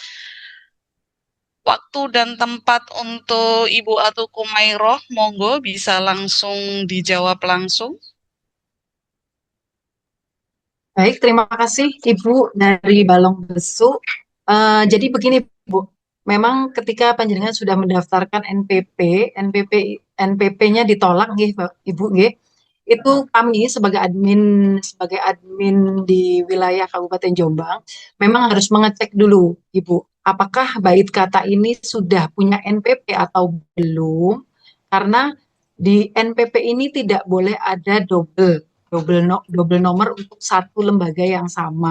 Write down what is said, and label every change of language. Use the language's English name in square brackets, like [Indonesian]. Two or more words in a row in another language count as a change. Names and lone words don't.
[Indonesian] Waktu dan tempat untuk Ibu Atu Kumairoh, monggo bisa langsung dijawab langsung. Baik, terima kasih Ibu dari Balong Besu. Jadi begini Bu, memang ketika panjenengan sudah mendaftarkan NPP-nya ditolak nggih Ibu nggih. Itu kami sebagai admin di wilayah Kabupaten Jombang memang harus mengecek dulu Ibu, apakah bait kata ini sudah punya NPP atau belum? Karena di NPP ini tidak boleh ada double nomor untuk satu lembaga yang sama.